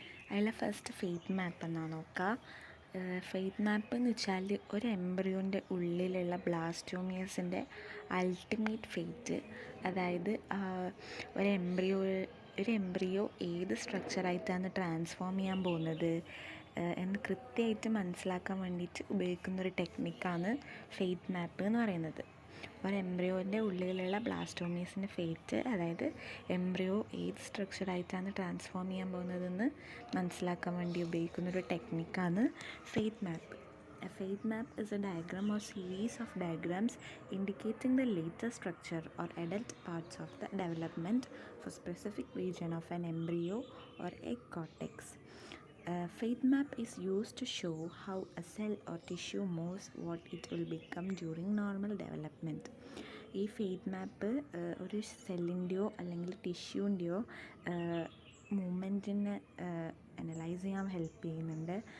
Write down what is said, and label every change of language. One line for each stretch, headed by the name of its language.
Malayalam: അതിലെ first fate മാപ്പ് എന്നാണ് നോക്കുക. ഫേറ്റ് മാപ്പ് എന്ന് വെച്ചാൽ ഒരു എംബ്രിയോൻ്റെ ഉള്ളിലുള്ള ബ്ലാസ്റ്റോമിയസിൻ്റെ അൾട്ടിമേറ്റ് ഫേറ്റ്, അതായത് ഒരു എംബ്രിയോ ഏത് സ്ട്രക്ചറായിട്ടാണ് ട്രാൻസ്ഫോം ചെയ്യാൻ പോകുന്നത് എന്ന് കൃത്യമായിട്ട് മനസ്സിലാക്കാൻ വേണ്ടിയിട്ട് ഉപയോഗിക്കുന്നൊരു ടെക്നിക്കാണ് ഫേറ്റ് മാപ്പ് എന്ന് പറയുന്നത്. ഒരു എംബ്രിയോൻ്റെ ഉള്ളിലുള്ള ബ്ലാസ്റ്റോമിയസിൻ്റെ ഫേറ്റ്, അതായത് എംബ്രിയോ ഏത് സ്ട്രക്ചറായിട്ടാണ് ട്രാൻസ്ഫോം ചെയ്യാൻ പോകുന്നതെന്ന് മനസ്സിലാക്കാൻ വേണ്ടി ഉപയോഗിക്കുന്നൊരു ടെക്നിക്കാണ് fate map.
English: A fate map is a diagram or series of diagrams indicating the later structure or adult parts of the development for specific region of an embryo or egg cortex. Fate map is used to show how a cell or tissue moves what it will become during normal development.
Malayalam: ഈ fate മാപ്പ് ഒരു സെല്ലിൻ്റെയോ അല്ലെങ്കിൽ ടിഷ്യൂൻ്റെയോ മൂവ്മെൻറ്റിനെ analyse ചെയ്യാൻ help ചെയ്യുന്നുണ്ട്.